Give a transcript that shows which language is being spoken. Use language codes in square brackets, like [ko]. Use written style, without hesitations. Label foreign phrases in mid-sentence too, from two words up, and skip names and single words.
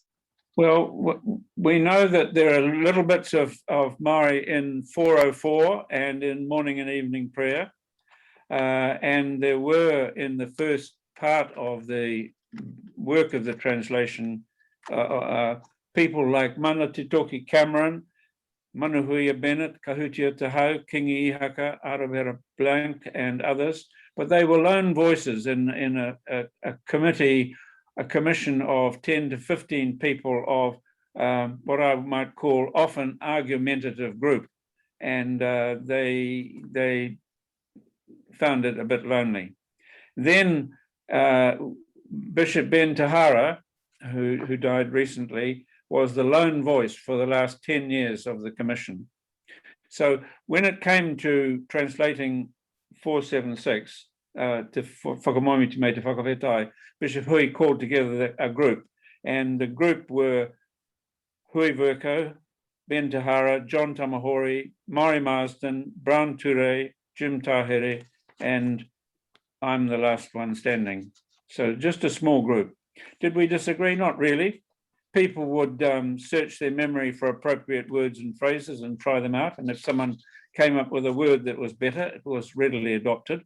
[en] Well, we know that there are little bits of Maori in 404 and in morning and evening prayer. And there were, in the first part of the work of the translation, people like Mana Titoki Cameron, Manuhuia Bennett, Kahutia Tahau, Kingi Ihaka, Arawera Blank, and others. But they were lone voices in a committee, a commission of 10 to 15 people of what I might call often argumentative group. And they found it a bit lonely. Then Bishop Ben Tahara, who died recently, was the lone voice for the last 10 years of the commission. So when it came to translating 476 to Whakamoemiti me Te Whakawhetai, Bishop Hui called together a group, and the group were Hui Verko, Ben Tahara, John Tamahori, Maury Marsden, Brown Ture, Jim Tahere, and I'm the last one standing. So just a small group. Did we disagree? Not really. People would search their memory for appropriate words and phrases and try them out. And if someone came up with a word that was better, it was readily adopted.